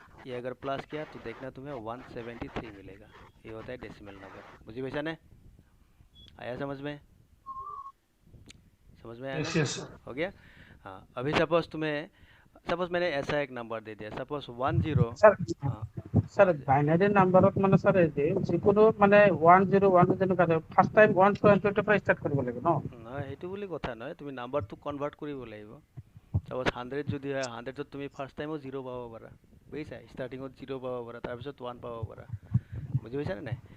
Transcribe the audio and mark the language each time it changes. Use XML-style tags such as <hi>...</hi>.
<hi>ये अगर प्लस किया तो देखना तुम्हें 173 मिलेगा। ये होता है डेसिमल नंबर। मुझे वैसा नहीं आया समझ में, समझ में आया ना? हो गया। हाँ, अभी सपोज मैंने ऐसा एक नंबर दे दिया, सपोज 10। सर हाँ</hi> <as>सर বাইনারি নাম্বারত মানে স্যার এই যে যিকোনো মানে 1010 কাটে ফার্স্ট টাইম 120 পৰা স্টার্ট কৰিব লাগে ন? নহয়, সেইটো বুলি কথা নহয়, তুমি নাম্বাৰটো কনভাৰ্ট কৰিব লাগিব। সপোজ 100 যদি হয়, 100ত তুমি ফাৰ্ষ্ট টাইমত 0 পাব পাৰা, বুজিছা, ষ্টাৰ্টিঙত 0 পাব পাৰা, তাৰপিছত 1 পাব পাৰা, বুজি পাইছানে নাই।</as>